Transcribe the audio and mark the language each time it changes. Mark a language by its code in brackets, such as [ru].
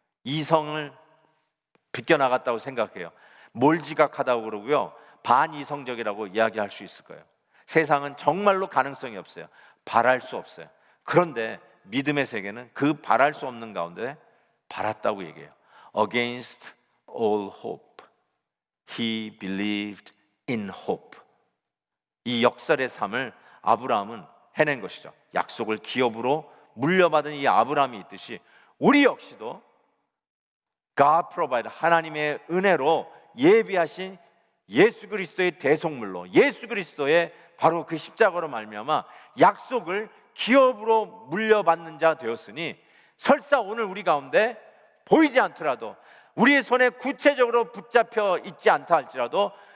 [ko] 이성을 비껴나갔다고 생각해요. 몰지각하다고 그러고요, 반이성적이라고 이야기할 수 있을 거예요. 세상은 정말로 가능성이 없어요. 바랄 수 없어요. 그런데 믿음의 세계는 그 바랄 수 없는 가운데 바랐다고 얘기해요. [en] Against all hope, he believed in hope. [ko] 이 역설의 삶을 아브라함은 해낸 것이죠. 약속을 기업으로 물려받은 이 아브라함이 있듯이 우리 역시도 [en] God provide, [ko] 하나님의 은혜로 예비하신 예수 그리스도의 대속물로, 예수 그리스도의 바로 그 십자가로 말미암아 약속을 기업으로 물려받는 자 되었으니, 설사 오늘 우리 가운데 보이지 않더라도, 우리의 손에 구체적으로 붙잡혀 있지 않다 할지라도